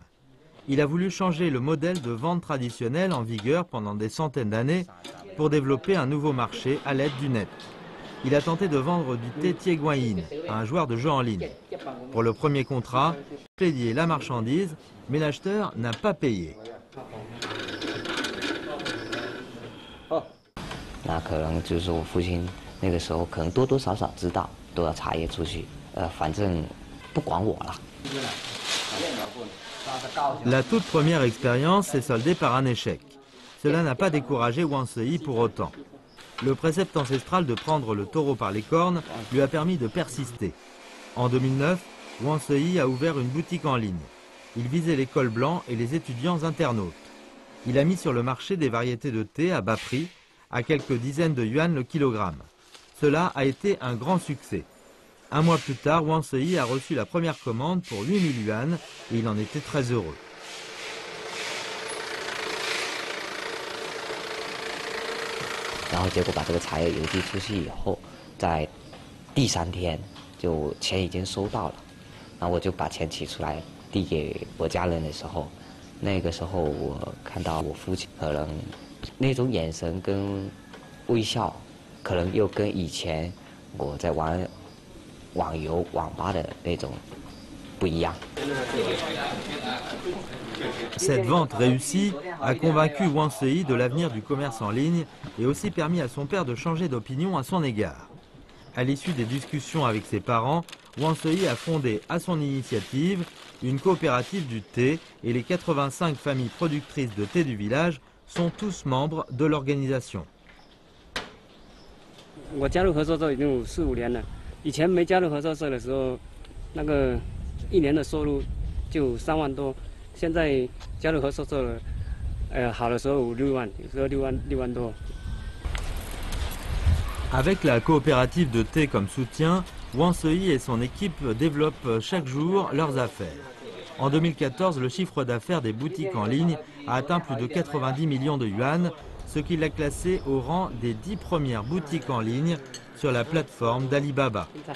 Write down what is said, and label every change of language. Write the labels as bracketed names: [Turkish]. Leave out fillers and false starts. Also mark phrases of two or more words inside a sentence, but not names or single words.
[French] Il a voulu changer le modèle de vente traditionnel en vigueur pendant des centaines d'années pour développer un nouveau marché à l'aide du net. Il a tenté de vendre du thé Tieguayin à un joueur de jeu en ligne. Pour le premier contrat, il a payé la marchandise, mais l'acheteur n'a pas payé. [Chinese] 那可能就是我父亲那个时候可能多多少少知道都要茶叶出去，反正不管我了。 [French] La toute première expérience s'est soldée par un échec. Cela n'a pas découragé Wang Seyi pour autant. Le précepte ancestral de prendre le taureau par les cornes lui a permis de persister. En 2009, Wang Seyi a ouvert une boutique en ligne. Il visait les cols blancs et les étudiants internautes. Il a mis sur le marché des variétés de thé à bas prix, à quelques dizaines de yuan le kilogramme. Cela a été un grand succès. Un mois plus tard, Wang Seyi a reçu la première commande pour 8000 yuan et il en était très heureux. [Chinese] 然后结果把这个茶叶邮寄出去以后，在第3天就钱已经收到了，然后我就把钱取出来递给我家人的时候，那个时候我看到我父亲可能那种眼神跟微笑，可能又跟以前我在玩网游网吧的那种不一样。 [French] Cette vente réussie a convaincu Wang Seyi de l'avenir du commerce en ligne et aussi permis à son père de changer d'opinion à son égard. À l'issue des discussions avec ses parents, Wang Seyi a fondé à son initiative une coopérative du thé et les 85 familles productrices de thé du village sont tous membres de l'organisation. [Chinese] 我加入合作社已经有4、5年了，以前没加入合作社的时候，那个1年的收入就3万多。现在加入合作社了，好的时候5、6万，有时候6万多。 [French] Avec la coopérative de thé comme soutien, Wang Seyi et son équipe développent chaque jour leurs affaires. En 2014, le chiffre d'affaires des boutiques en ligne a atteint plus de 90 millions de yuan, ce qui l'a classé au rang des 10 premières boutiques en ligne sur la plateforme d'Alibaba.